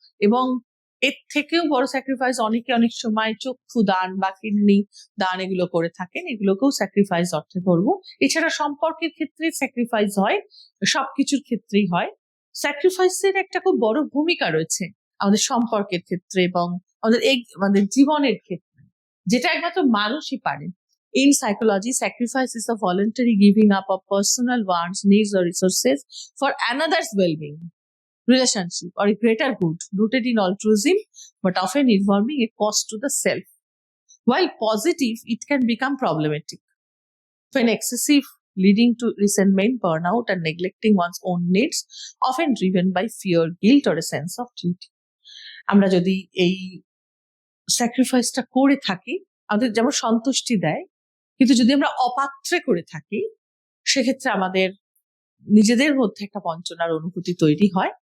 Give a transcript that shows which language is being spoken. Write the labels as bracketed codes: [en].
[bn] এবং এর থেকেও বড় স্যাক্রিফাইস অনেকে অনেক সময় চক্ষু দান বা কিডনি দান এগুলো করে থাকেন, এগুলোকেও স্যাক্রিফাইস অর্থে ধরবো। এছাড়া সম্পর্কের ক্ষেত্রে স্যাক্রিফাইস হয়, সবকিছুর ক্ষেত্রেই হয়। স্যাক্রিফাইসের একটা খুব বড় ভূমিকা রয়েছে আমাদের সম্পর্কের ক্ষেত্রে এবং আমাদের জীবনের ক্ষেত্রে, যেটা একমাত্র মানুষই পারে। [en] In psychology, sacrifice is a voluntary giving up of personal wants, needs, or resources for another's well-being, relationship, or a greater good, rooted in altruism, but often involving a cost to the self. While positive, it can become problematic when excessive, leading to resentment, burnout, and neglecting one's own needs, often driven by fear, guilt, or a sense of duty. [bn] আমরা যদি এই স্যাক্রিফাইসটা করে থাকি, আমাদের যেমন সন্তুষ্টি দেয়, কিন্তু যদি আমরা অপাত্রে করে থাকি, সেক্ষেত্রে আমাদের নিজেদের মধ্যে একটা বঞ্চনার অনুভূতি তৈরি হয়।